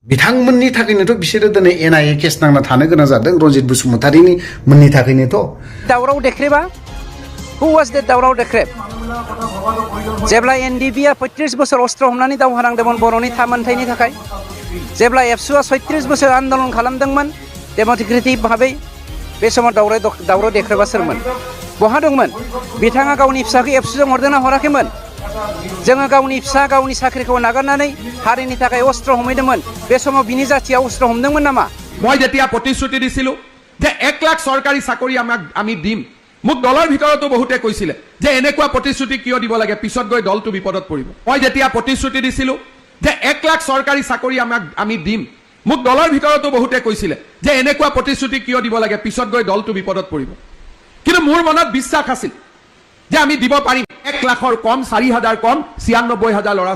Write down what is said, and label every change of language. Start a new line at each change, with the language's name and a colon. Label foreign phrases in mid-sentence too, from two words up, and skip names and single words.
Bodo: बिथांमोननि थाखायनोथ' बिसोरो दिनै
English: NIA case
Bodo: नांना थानो गोनां जादों रनजित बसुमतारीनि मोननि थाखायनोथ' दावराव देख्रेबा
English: who was that
Bodo: दावराव देख्रेब जेब्ला एनडिबिआ 35 बोसोर अस्त्र हमनानै दावहा नांदोंमोन बर'नि थामोनथायनि थाखाय जेब्ला एबसुआ 36 बोसोर आन्दोलन खालामदोंमोन डेम'क्रेटिक भाबै बे समाव दावराव देख्रेबा सोरमोन बहा दंमोन बिथाङा गावनि फिसाखौ एबसुजों हरदोंना हराखैमोन जोङो गावनि फिसा गावनि साख्रिखौ नागारनानै हारिनि थाखाय अस्त्र हमैदोंमोन बे समाव बिनि जातिया अस्त्र हमदोंमोन नामा
Assamese: মই যেতিয়া প্ৰতিশ্ৰুতি দিছিলো যে 1 লাখ চৰকাৰী চাকৰি আমি দিম মোক দলৰ ভিতৰতো বহুতে কৈছিলে যে এনেকুৱা প্ৰতিশ্ৰুতি কিয় দিব লাগে পিছত গৈ দলটো বিপদত পৰিব মই যেতিয়া প্ৰতিশ্ৰুতি দিছিলো যে 1 লাখ চৰকাৰী চাকৰি আমি দিম মোক দলৰ ভিতৰতো বহুতে কৈছিলে যে এনেকুৱা প্ৰতিশ্ৰুতি কিয় দিব লাগে পিছত গৈ দলটো বিপদত পৰিব কিন্তু মোৰ মনত বিশ্বাস আছিল যে আমি দিব পাৰিম 1 লাখৰ কম 4000 কম 96000 ল'ৰা